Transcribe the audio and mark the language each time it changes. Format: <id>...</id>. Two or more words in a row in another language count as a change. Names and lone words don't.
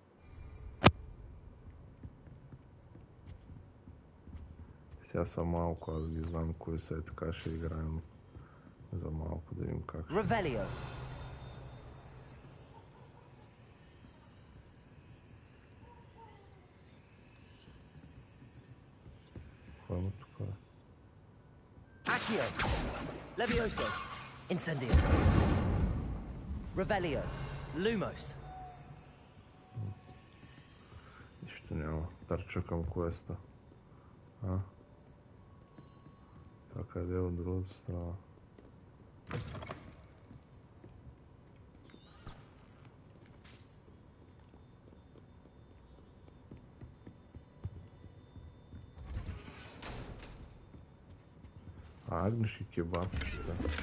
<bg>Сега са малко, аз ги знам кои са и така ще играем за малко да видим как ще. Ревелио. Какво има тук? Accio. Levioso. Incendio. Revelio. Lumos. Нищо няма. Търча към квеста. Това къде е от другата страна? Агнеши кебабчета.</bg>